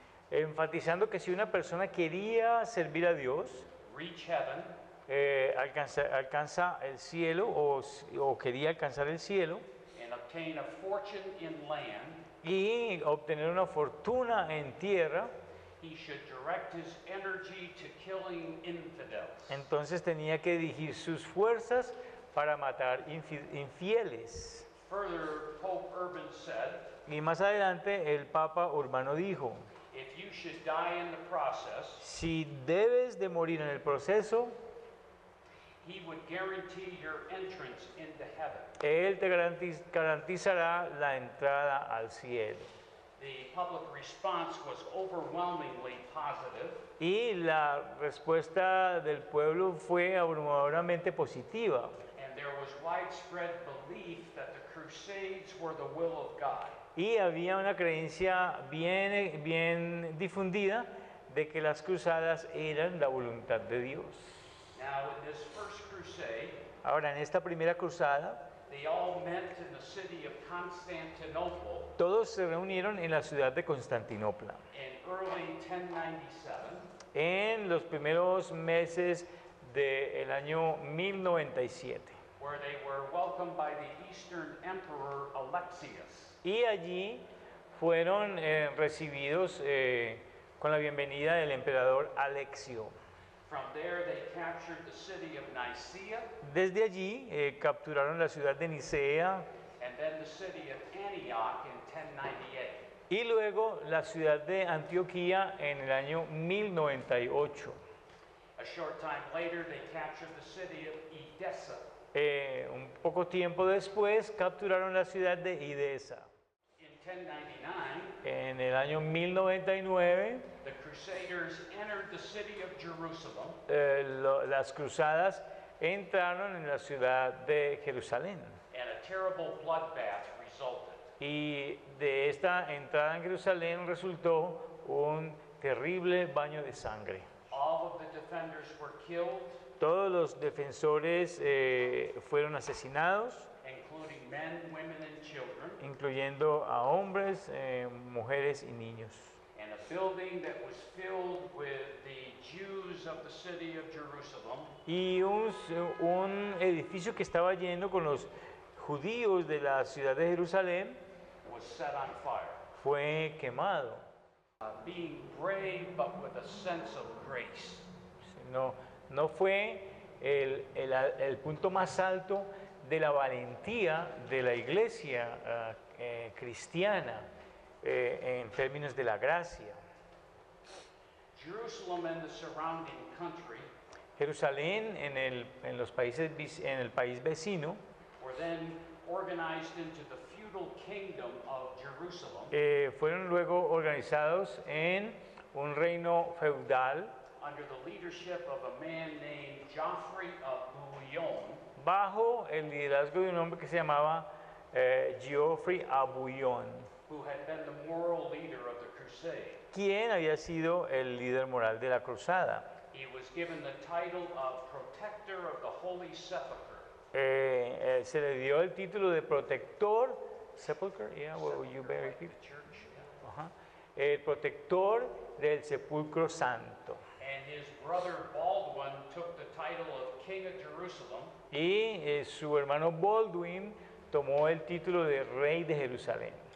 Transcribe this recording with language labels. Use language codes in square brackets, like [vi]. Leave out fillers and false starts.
[es] enfatizando que si una persona quería servir a Dios, [en] reach heaven, [es] alcanza el cielo o quería alcanzar el cielo [en] and obtain a fortune in land, [es] y obtener una fortuna en tierra, [en] he should direct his energy to killing infidels. [es] entonces tenía que dirigir sus fuerzas para matar infieles. [en] Further, Pope Urban said, [es] Y más adelante el Papa Urbano dijo, [en] if you should die in the process, [es] si debes de morir en el proceso, [en] he would guarantee your entrance into heaven. [es] Él te garantizará la entrada al cielo. [en] The public response was overwhelmingly positive, [es] Y la respuesta del pueblo fue abrumadoramente positiva. [en] and there was widespread belief that the Crusades were the will of God. [es] Y había una creencia bien difundida de que las cruzadas eran la voluntad de Dios. [en] Now, in this first crusade, [es] Ahora, en esta primera cruzada, [en] they all met in the city of Constantinople [es] todos se reunieron en la ciudad de Constantinopla. [en] in early 1097, [es] En los primeros meses del año 1097. [en] where they were welcomed by the Eastern Emperor Alexius. [es] Y allí fueron recibidos con la bienvenida del emperador Alexio. [en] From there, they captured the city of Nicaea [es] Desde allí capturaron la ciudad de Nicea [en] and then the city of Antioch in 1098. [es] Y luego la ciudad de Antioquía en el año 1098. [en] A short time later, they captured the city of Edessa. [es] Un poco tiempo después capturaron la ciudad de Edesa. [en] In 1099, [es] En el año 1099, [en] the Crusaders entered the city of Jerusalem [es] las cruzadas entraron en la ciudad de Jerusalén. [en] and a terrible bloodbath resulted. [es] Y de esta entrada en Jerusalén resultó un terrible baño de sangre. [en] All of the defenders were killed, [es] Todos los defensores fueron asesinados, [en] including men, women, and children, [es] incluyendo a hombres, mujeres y niños. [en] and a building that was filled with the Jews of the city of Jerusalem [es] Y un edificio que estaba lleno con los judíos de la ciudad de Jerusalén [en] was set on fire. [es] fue quemado. [en] Being brave, but with a sense of grace. [es] No fue el punto más alto de la valentía de la iglesia cristiana en términos de la gracia. [en] Jerusalem and the surrounding country [es] Jerusalén en el país vecino [en] were then organized into the feudal kingdom of Jerusalem [es] fueron luego organizados en un reino feudal [en] under the leadership of a man named Geoffrey of Bouillon, [es] bajo el liderazgo de un hombre que se llamaba Geoffrey Abouillon, [en] who had been the moral leader of the crusade. [es] quien había sido el líder moral de la cruzada. [en] He was given the title of Protector of the Holy Sepulchre. [es] Se le dio el título de protector, sepulchre, [en] yeah, will you bear Like it? the church, yeah. [es] Ajá. El protector del sepulcro santo. [en] And his brother Baldwin took the title of King of Jerusalem, [es] Y su hermano Baldwin tomó el título de rey de Jerusalén